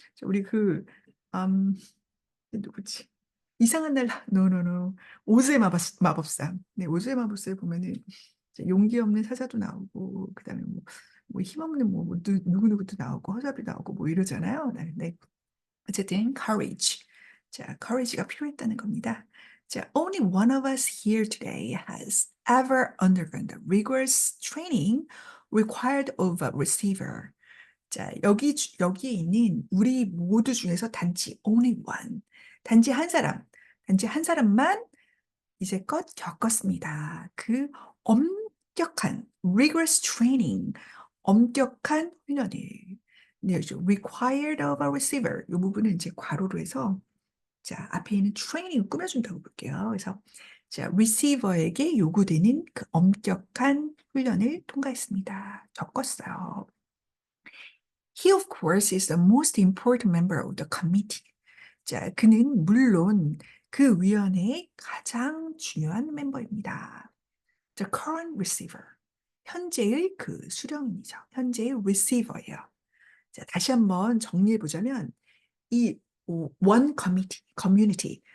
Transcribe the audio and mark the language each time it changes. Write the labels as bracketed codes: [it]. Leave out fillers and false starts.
[ko] 우리 음, 누구지? 이상한 날, 노노노. 오즈의 마법사. 네, 오즈의 마법사에 보면은 이제 용기 없는 사자도 나오고, 그 다음에 뭐 힘없는 누구누구도 나오고, 허잡이 나오고, 뭐 이러잖아요. 네, 네. 어쨌든, courage. 자, courage가 필요했다는 겁니다. [en] 자, only one of us here today has ever undergone the rigorous training required of a receiver. [ko] 자, 여기에 있는 우리 모두 중에서 단지 [en] only one, [ko] 단지 한 사람만 이제껏 겪었습니다. 그 엄격한 [en] rigorous training, [ko] 엄격한 훈련을. [en] 네, required of a receiver. [ko] 이 부분은 이제 괄호로 해서 자, 앞에 있는 training을 꾸며준다고 볼게요. 그래서 자, receiver에게 요구되는 그 엄격한 훈련을 통과했습니다. 겪었어요. [en] He, of course, is the most important member of the committee. [ko] 자, 그는 물론 그 위원회의 가장 중요한 멤버입니다. [en] The current receiver. [ko] 현재의 그 수령이죠. 현재의 receiver예요. 자, 다시 한번 정리해 보자면 이 [en] one community.